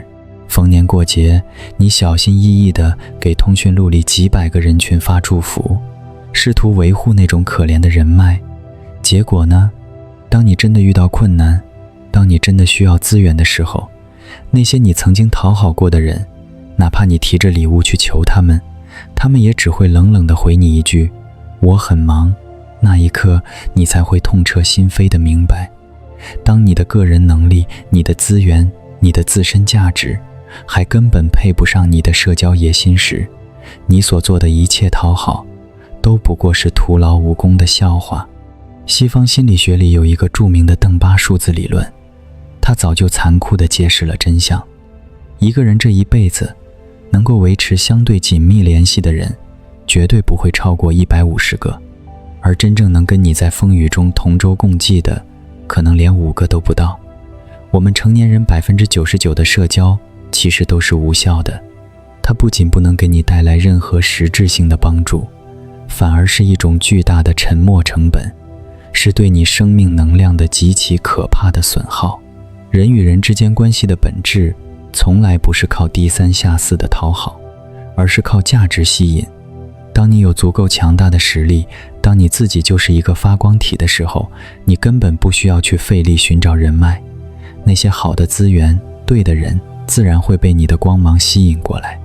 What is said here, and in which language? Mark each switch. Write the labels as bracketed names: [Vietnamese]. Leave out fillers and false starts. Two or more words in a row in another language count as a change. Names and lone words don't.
[Chinese] 逢年過節，你小心翼翼地給通訊錄裡幾百個人群發祝福，試圖維護那種可憐的人脈。結果呢？當你真的遇到困難，當你真的需要資源的時候，那些你曾經討好過的人，哪怕你提着禮物去求他們，他們也只會冷冷地回你一句，我很忙。那一刻，你才会痛徹心扉地明白，當你的個人能力、你的資源、你的自身價值還根本配不上你的社交野心時，你所做的一切討好都不過是徒勞無功的笑話。西方心理學裡有一個著名的邓巴數字理論，它早就殘酷地揭示了真相。一個人這一輩子能夠維持相對緊密聯繫的人，絕對不會超過150個，而真正能跟你在風雨中同舟共濟的，可能連5個都不到。我們成年人99%的社交其實都是無效的，它不僅不能給你帶來任何實質性的幫助，反而是一種巨大的沉没成本，是对你生命能量的极其可怕的损耗。人与人之间關係的本質，從來不是靠低三下四的討好，而是靠價值吸引。當你有足夠強大的實力，當你自己就是一個發光體的時候，你根本不需要去費力尋找人脈，那些好的資源、對的人，自然会被你的光芒吸引過来。